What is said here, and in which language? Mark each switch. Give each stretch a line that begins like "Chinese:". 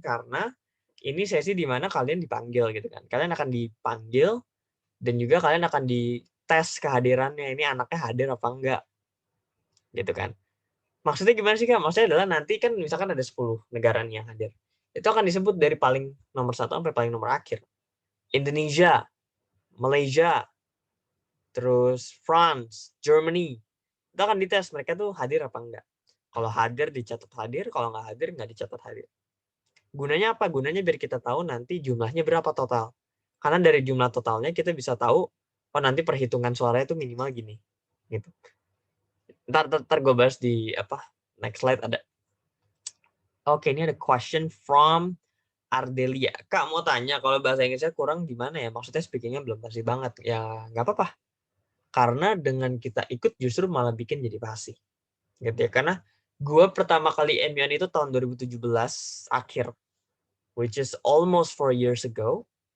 Indonesian: Karena ini sesi di mana kalian dipanggil gitu kan. Kalian akan dipanggil dan juga kalian akan dites kehadirannya. Ini anaknya hadir apa enggak gitu kan. Maksudnya gimana sih Kak? Maksudnya adalah nanti kan misalkan ada 10 negara nih yang hadir. Itu akan disebut dari paling nomor 1 sampai paling nomor akhir. Indonesia, Malaysia, terus France, Germany. Itu akan dites mereka tuh hadir apa enggak. Kalau hadir dicatat hadir, kalau nggak hadir nggak dicatat hadir. Gunanya apa? Gunanya biar kita tahu nanti jumlahnya berapa total. Karena dari jumlah totalnya kita bisa tahu, oh nanti perhitungan suaranya itu minimal gini. Gitu. Ntar gue bahas di
English: next slide
Indonesian: ada. Oke, ini ada
English: question from
Indonesian: Ardelia. Kak mau tanya, kalau bahasa Inggrisnya kurang gimana ya? Maksudnya speakingnya belum pasti banget. Ya nggak apa-apa. Karena dengan kita ikut justru malah bikin jadi pasti. Gitu ya. Karena gue pertama kali MUN itu tahun 2017 akhir.
English: Which is almost 4 years ago.